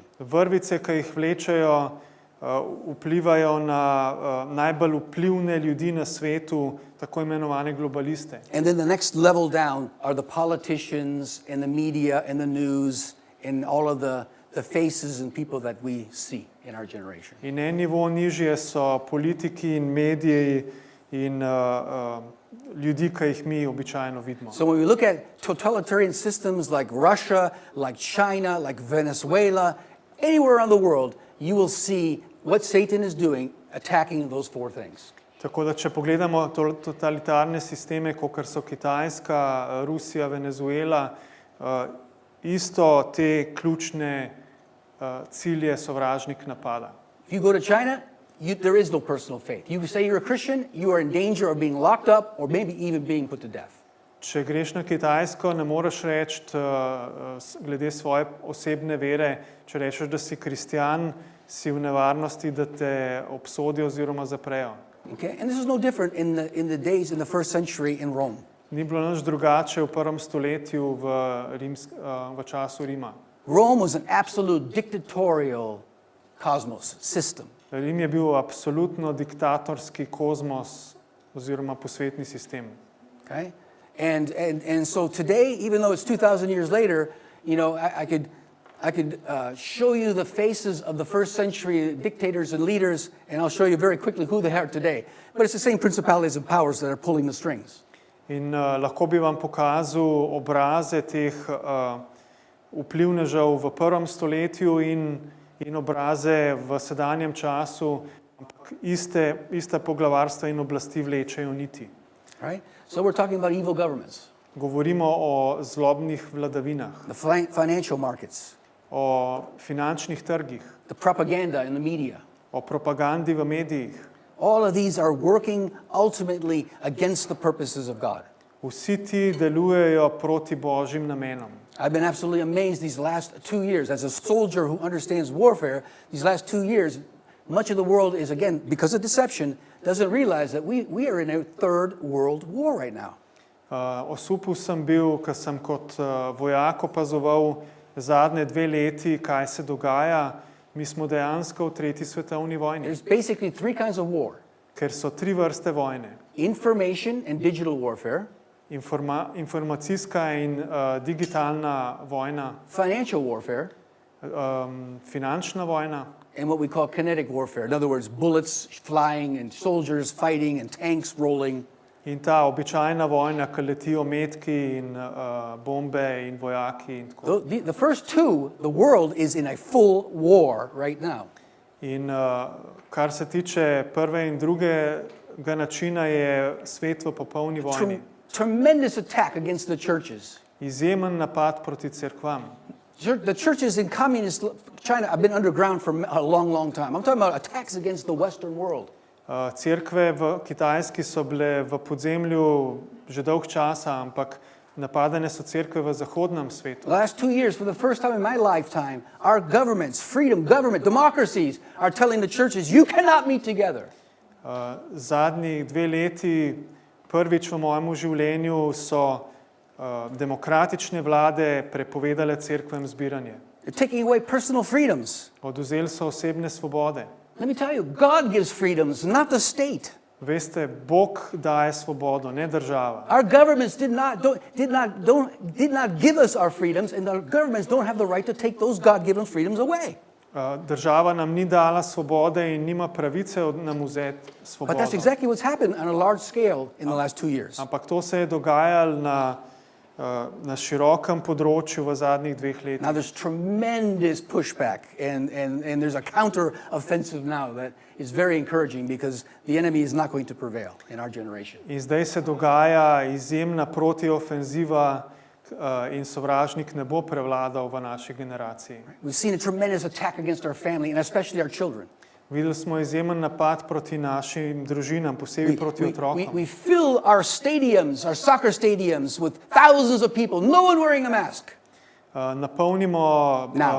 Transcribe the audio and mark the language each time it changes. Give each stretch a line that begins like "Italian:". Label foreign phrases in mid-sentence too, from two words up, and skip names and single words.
Slovenian: Vrvice, ki jih vlečejo, vplivajo na najbolj vplivne ljudi na svetu, tako imenovane globaliste.
English: And then the next level down are the politicians and the media and the news and all of the faces and people that we see in our generation.
Slovenian: In en nivo nižje so politiki in mediji in ljudi, ki jih mi običajno vidimo.
English: So when we look at totalitarian systems like Russia, like China, like Venezuela, anywhere around the world, you will see what Satan is doing, attacking those four things.
Slovenian: Tako da, če pogledamo totalitarne sisteme, kot so Kitajska, Rusija, Venezuela, isto te ključne cilje sovražnik napada.
English: If you go to China, there is no personal faith. You say you're a Christian, you are in danger of being locked up or maybe even being put to death.
Slovenian: Če greš na Kitajsko, ne moreš reči glede svoje osebne vere, če rečeš, da si kristjan, si v nevarnosti, da te obsodijo oziroma zaprejo.
English: Okay? And this is no different in the days in the first century in Rome.
Slovenian: Ni bilo nič drugače v prvem stoletju v času Rima.
English: Rome was an absolute dictatorial cosmos system.
Slovenian: Rim je bil absolutno diktatorski kozmos oziroma posvetni sistem.
English: Okay? And so today, even though it's 2,000 years later, you know, I could show you the faces of the first century dictators and leaders, and I'll show you very quickly who they are today. But it's the same principalities and powers that are pulling the strings.
Slovenian: In lahko bi vam pokazal obraze teh vplivnežev v prvem stoletju in obraze v sedanjem času, ampak ista poglavarstva in oblasti vlečejo niti.
English: Right? So we're talking about evil governments.
Slovenian: Govorimo o zlobnih vladavinah,
English: The financial markets,
Slovenian: o finančnih trgih,
English: the propaganda in the media.
Slovenian: o propagandi v medijih.
English: All of these are working ultimately against the purposes of God.
Slovenian: Vsi ti delujejo proti Božjim namenom.
English: I've been absolutely amazed these last 2 years. As a soldier who understands warfare, these last 2 years, much of the world is, again, because of deception, doesn't realize that we are in a third world war right now.
Slovenian: Osupel sem bil, ko sem kot vojak opazoval zadnje 2 leti, kaj se dogaja. Mi smo dejansko v tretji svetovni vojni.
English: There's basically 3 kinds of war.
Slovenian: Ker so 3 vrste vojne.
English: Information and digital warfare.
Slovenian: Informacijska in digitalna vojna.
English: Financial warfare.
Slovenian: Finančna vojna.
English: And what we call kinetic warfare. In other words, bullets flying and soldiers fighting and tanks rolling.
Slovenian: In ta običajna vojna, ko letijo metki in bombe in vojaki in tako.
English: The first 2, the world is in a full war right now.
Slovenian: In kar se tiče prve in drugega načina, je svet v popolni vojni.
English: Tremendous attack against the churches.
Slovenian: Izjemen napad proti cerkvam.
English: The churches in communist China have been underground for a long, long time. I'm talking about attacks against the Western world.
Slovenian: Cerkve v Kitajski so bile v podzemlju že dolg časa, ampak napadene so cerkve v zahodnem svetu.
English: The last 2 years, for the first time in my lifetime, our governments, democracies are telling the churches, you cannot meet together.
Slovenian: Zadnji 2 leti, prvič v mojem življenju, so demokratične vlade prepovedale cerkvem zbiranje.
English: They're taking away personal freedoms.
Slovenian: Odvzeli so osebne svobode.
English: Let me tell you, God gives freedoms, not the state.
Slovenian: Veste, Bog daje svobodo, ne država.
English: Our governments did not give us our freedoms, and our governments don't have the right to take those God-given freedoms away.
Slovenian: Država nam ni dala svobode in nima pravice nam vzeti svobodo.
English: But that's exactly what's happened on a large scale in the last 2 years.
Slovenian: Ampak to se je dogajalo na širokem področju v zadnjih 2 letih.
English: Now there's tremendous pushback and there's a counter-offensive now that is very encouraging because the enemy is not going to prevail in our generation.
Slovenian: In zdaj se dogaja izjemna protiofenziva in sovražnik ne bo prevladal v naši generaciji.
English: We've seen a tremendous attack against our family and especially our children.
Slovenian: Videli smo izjemen napad proti našim družinam, posebej proti otrokom.
English: We fill our stadiums, our soccer stadiums with thousands of people, no one wearing a mask.
Slovenian: napolnimo
English: Now.